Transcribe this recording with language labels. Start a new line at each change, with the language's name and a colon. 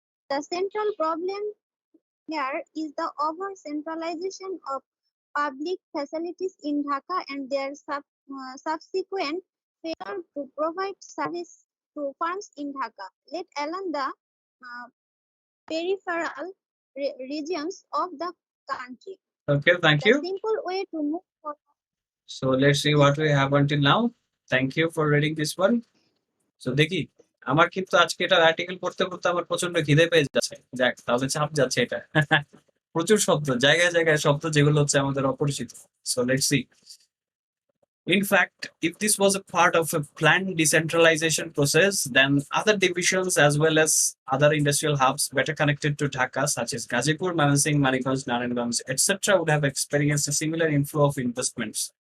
English: The central problem here is the over centralization of public facilities in Dhaka and their subsequent failure to provide service to farms in Dhaka, let alone the peripheral regions of the country. Okay, thank you. The simple way to move forward. So let's see what we have until now. Thank you for reading this one.
Bangla: So দেখি, আমার কিন্তু আজকে এটা article পড়তে পড়তে আমার প্রচন্ড খিদে পেয়ে যাচ্ছে। যাক, তাহলে চাপ যাচ্ছে এটা। প্রচুর শব্দ, জায়গায় জায়গায় শব্দ যেগুলো হচ্ছে আমাদের অপরিচিত।
English: So let's see. In fact, if this was a part of a planned decentralization process, then other divisions as well as other industrial hubs better connected to Dhaka, such as Gazipur, Mymensingh, Manikganj, Naranganj, etc., would have experienced a similar inflow of investments.